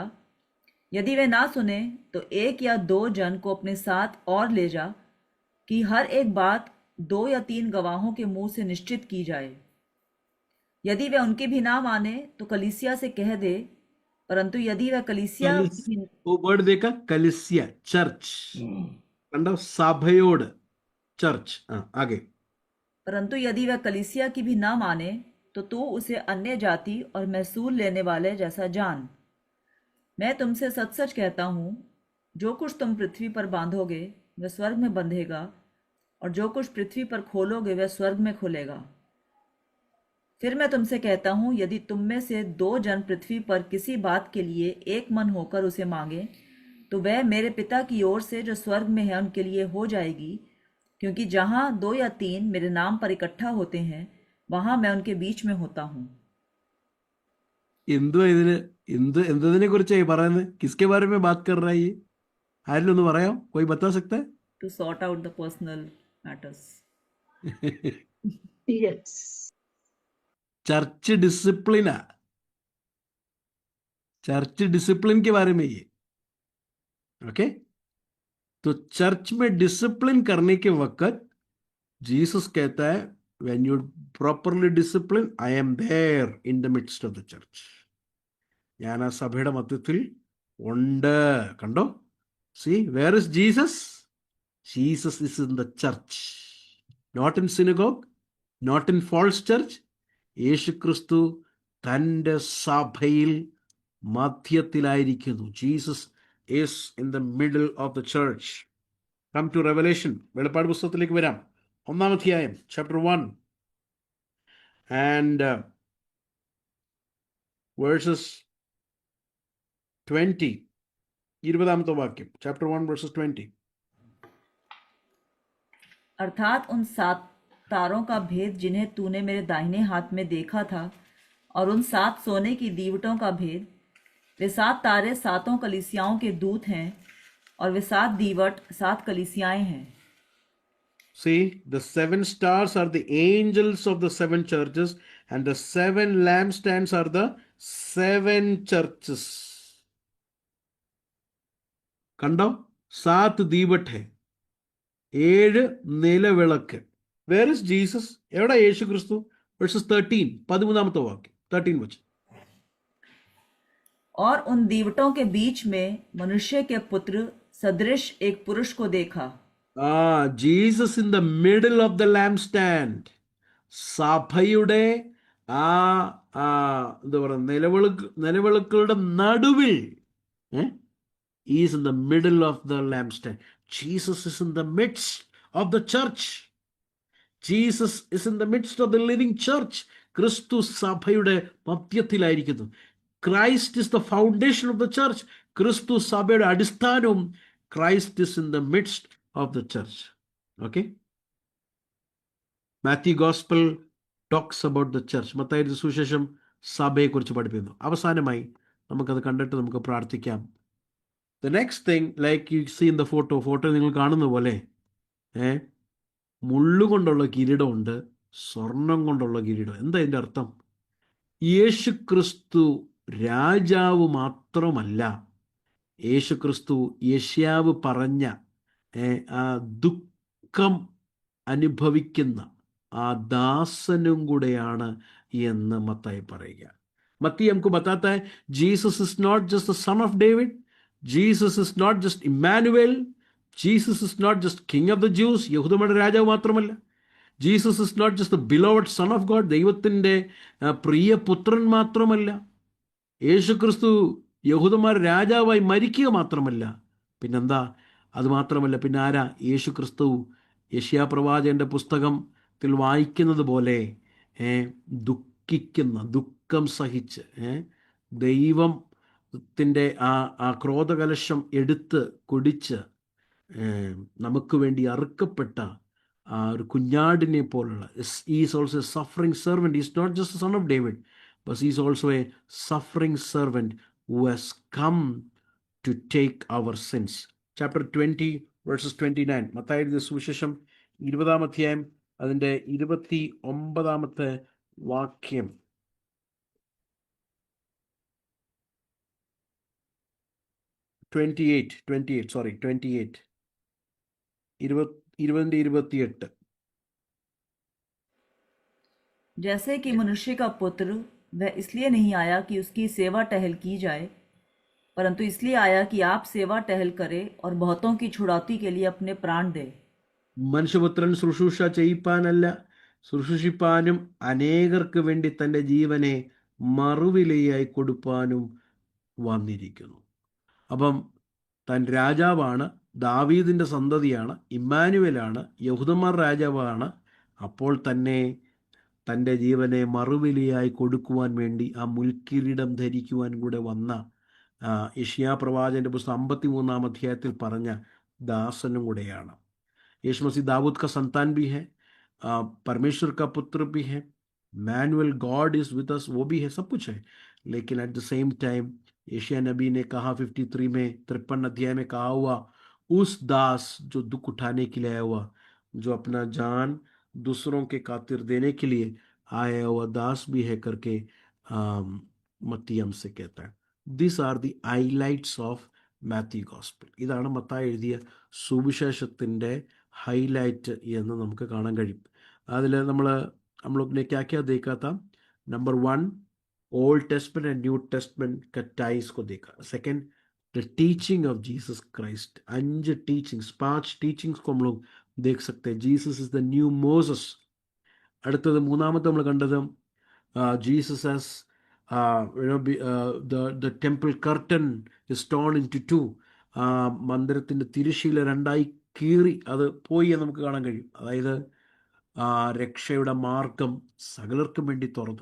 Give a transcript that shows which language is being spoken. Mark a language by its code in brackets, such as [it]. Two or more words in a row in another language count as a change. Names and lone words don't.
[hi] यदि वह ना सुने तो 1 या 2 जन को अपने साथ और ले जा, कि हर एक बात 2 या 3 गवाहों के मुंह से निश्चित की जाए. यदि वह उनकी भी ना माने तो कलीसिया से कह दे. परंतु यदि वह कलीसिया वो वर्ड देखा, कलीसिया चर्च, [ml] കണ്ടോ? സഭയോട് ചർച്ച്. ആगे. [hi] परंतु यदि वह कलीसिया की भी ना माने तो तू उसे अन्य जाति और महसूल लेने वाले जैसा जान. मैं तुमसे सच सच कहता हूँ, जो कुछ तुम पृथ्वी पर बांधोगे वह स्वर्ग में बंधेगा, और जो कुछ पृथ्वी पर खोलोगे वह स्वर्ग में खुलेगा. फिर मैं तुमसे कहता हूँ, यदि तुम में से 2 जन पृथ्वी पर किसी बात के लिए एक मन होकर उसे मांगे तो वह मेरे पिता की ओर से जो स्वर्ग में है उनके लिए हो जाएगी. क्योंकि जहाँ 2 या 3 मेरे नाम पर इकट्ठा होते हैं वहाँ मैं उनके बीच में होता हूँ. [ml] എന്തതിനെ കുറിച്ചായി പറയുന്നത്? [hi] किसके बारे में बात कर रहा है ये? [ml] ആരെങ്കിലും ഒന്ന് പറയാം? [hi] कोई बता सकता है? [en] To sort out the personal matters. Yes. church discipline, church discipline [hi] के बारे में ये. ओके? तो चर्च में डिसिप्लिन करने के वक्त जीसस कहता है, [en] when you properly discipline, I am there in the midst of the church. [ml] ഞാൻ ആ സഭയുടെ മധ്യത്തിൽ ഉണ്ട്. കണ്ടോ? [en] See, where is Jesus? Jesus is in the church, not in synagogue, not in false church. [ml] യേശു ക്രിസ്തു തൻ്റെ സഭയിൽ മധ്യത്തിലായിരിക്കുന്നു. [en] Jesus is in the middle of the church. come to revelation. [ml] വെളിപ്പാട് പുസ്തകത്തിലേക്ക് വരാം. 1-ാം അധ്യായം [en] chapter 1 and verses 20. [ml] 20-ാമത്തെ വാക്യം. [en] chapter 1 verses 20. [hi] अर्थात उन 7 तारों का भेद जिन्हें तूने मेरे दाहिने हाथ में देखा था, और उन 7 सोने की दीवटों का भेद. वे 7 तारे 7 कलीसियाओं के दूत हैं, और वे 7 दीवट 7 कलीसियाएं हैं. [en] See, the 7 stars are the angels of the 7 churches, and the 7 lampstands are the 7 churches. [ml] കണ്ടോ? 7 [hi] दीवट है, [ml] 7 നിലവിളക്ക്. [en] Where is Jesus? [ml] എവിടെ യേശു ക്രിസ്തു? വേഴ്സസ് 13, 13-ാമത്തെ വാക്യം. 13 वचन. [hi] और उन दीवटों के बीच में मनुष्य के पुत्र सदृश एक पुरुष को देखा. [en] Jesus in the middle of the lampstand. [ml] സഭയുടെ എന്താ പറയുക, നിലവിളക്കുകളുടെ നടുവിൽ [en] is in the middle of the lampstand. Jesus is in the midst of the church. Jesus is in the midst of the living church. [ml] ക്രിസ്തു സഭയുടെ മധ്യത്തിലായിരിക്കുന്നു. [en] Christ is the foundation of the church. [ml] ക്രിസ്തു സഭയുടെ അടിസ്ഥാനവും. [en] Christ is in the midst of the church. Okay? Matthew Gospel talks about the church. [ml] മത്തായിയുടെ സുവിശേഷം സഭയെക്കുറിച്ച് പഠിപ്പിക്കുന്നു. അവസാനമായി നമുക്കത് കണ്ടിട്ട് നമുക്ക് പ്രാർത്ഥിക്കാം. [en] The next thing, like you see in the photo [ml] നിങ്ങൾ കാണുന്ന പോലെ മുള്ളുകൊണ്ടുള്ള കിരീടമുണ്ട്, സ്വർണം കൊണ്ടുള്ള കിരീടം. എന്താ ഇതിൻ്റെ അർത്ഥം? യേശു ക്രിസ്തു രാജാവ് മാത്രമല്ല, യേശു ക്രിസ്തു യെശയ്യാവ് പറഞ്ഞ ആ ദുഃഖം അനുഭവിക്കുന്ന ആ ദാസനും കൂടെയാണ് എന്ന് മത്തായി പറയുക. മത്തായി നമുക്ക് [hi] बताता है [en] Jesus is not just the son of David, Jesus is not just Emmanuel, Jesus is not just king of the Jews, [ml] യഹൂദന്മാരുടെ രാജാവ് മാത്രമല്ല. [en] Jesus is not just the beloved son of God, [ml] ദൈവത്തിൻ്റെ പ്രിയ പുത്രൻ മാത്രമല്ല. യേശു ക്രിസ്തു യഹൂദന്മാരുടെ രാജാവായി മരിക്കുക മാത്രമല്ല, പിന്നെന്താ? അതുമാത്രമല്ല, പിന്നെ ആരാ? യേശു ക്രിസ്തു യെശയ്യാ പ്രവാചകന്റെ പുസ്തകത്തിൽ വായിക്കുന്നത് പോലെ ദുഃഖിക്കുന്ന, ദുഃഖം സഹിച്ച് ദൈവത്തിൻ്റെ ആ ക്രോധകലശം എടുത്ത് കുടിച്ച് നമുക്ക് വേണ്ടി അറുക്കപ്പെട്ട ആ ഒരു കുഞ്ഞാടിനെ പോലുള്ള, [en] is also a suffering servant. is not just son of David, but he is also a suffering servant who has come to take our sins. Chapter 20 verses 29. [ml] മത്തായിയുടെ സുവിശേഷം 20-ാം അധ്യായം അതിൻ്റെ 29-ാമത്തെ വാക്യം. [en] twenty eight 28. [hi] जैसे कि मनुष्य का पुत्र वह इसलिए नहीं आया कि उसकी सेवा टहल की जाए, परंतु इसलिए आया कि आप सेवा टहल करें और बहुतों की छुड़ौती के लिए अपने प्राण दे. [ml] മനുഷ്യപുത്രൻ ശുശ്രൂഷ ചെയ്യിപ്പാനല്ല, ശുശ്രൂഷിപ്പാനും അനേകർക്ക് വേണ്ടി തൻ്റെ ജീവനെ മറുവിലയായി കൊടുപ്പാനും വന്നിരിക്കുന്നു. അപ്പം താൻ രാജാവാണ്, ദാവീദിൻ്റെ സന്തതിയാണ്, ഇമ്മാനുവേലാണ്, യഹൂദന്മാർ രാജാവാണ്. അപ്പോൾ തന്നെ തൻ്റെ ജീവനെ മറുവിലയായി കൊടുക്കുവാൻ വേണ്ടി ആ മുൾക്കിരീടം ധരിക്കുവാൻ കൂടെ വന്ന യെശയ്യാ പ്രവാചകന്റെ പുസ്തകം 53-ാം അധ്യായത്തിൽ പറഞ്ഞ ദാസനും കൂടെയാണ്. [hi] यीशु मसीह दाऊद का संतान भी है, परमेश्वर का पुत्र भी है, [en] Manuel God is with us, [hi] वो भी है, सब कुछ है. लेकिन [en] at the same time [hi] यशायाह नबी ने कहा 53 में 53 अध्याय में कहा हुआ, उस दास जो दुख उठाने के लिए आया हुआ, जो अपना जान दूसरों के खातिर देने के लिए आया हुआ दास भी है करके मत्ती हमसे कहता है. [en] this are the highlights of Matthew Gospel. [ml] ഇതാണ് മത്തായി എഴുതിയ സുവിശേഷത്തിൻ്റെ ഹൈലൈറ്റ് എന്ന് നമുക്ക് കാണാൻ കഴിയും. അതിൽ നമ്മൾ [hi] लोग ने क्या क्या देखा था? नंबर 1, [en] Old Testament and New Testament [hi] का टाइज को देखा. [en] second, the teaching of Jesus Christ. 5 teachings, 5 teachings [hi] को हम लोग देख सकते हैं. [en] Jesus is the new Moses. [ml] അടുത്തത് മൂന്നാമത്തെ നമ്മൾ കണ്ടത് [en] Jesus as the temple curtain is torn into 2. [ml] മന്ദിരത്തിൻ്റെ തിരശ്ശീല 2ആയി കീറി അത് പോയി എന്ന് നമുക്ക് കാണാൻ കഴിയും. അതായത് രക്ഷയുടെ മാർഗം സകലർക്കും വേണ്ടി തുറന്നു.